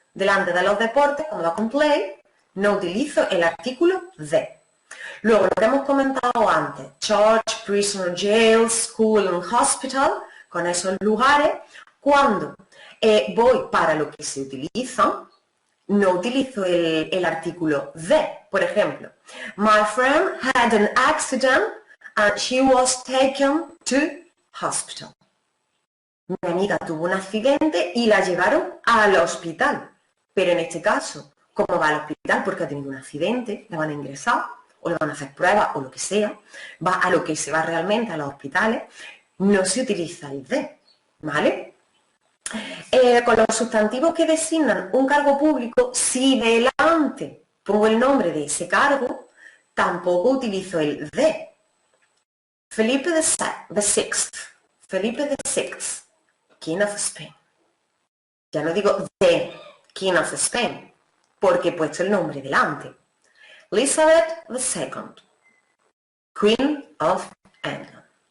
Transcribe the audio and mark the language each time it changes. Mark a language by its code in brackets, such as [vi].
[es] Delante de los deportes, cuando va con play, no utilizo el artículo the. Luego, lo que hemos comentado antes, church, prison, jail, school and hospital, con esos lugares, cuando voy para lo que se utilizan, no utilizo el artículo the. Por ejemplo, [en] my friend had an accident and she was taken to hospital. [es] Mi amiga tuvo un accidente y la llevaron al hospital. Pero en este caso, ¿cómo va al hospital? Porque ha tenido un accidente, la van a ingresar, o le van a hacer pruebas, o lo que sea. Va a lo que se va realmente a los hospitales. No se utiliza el de, ¿vale? Con los sustantivos que designan un cargo público, si delante pongo el nombre de ese cargo, tampoco utilizo el de. [en] Felipe VI, Felipe VI, King of Spain. [es] Ya no digo [en] the King of Spain, [es] porque he puesto el nombre delante. [en] Elizabeth II, Queen of England.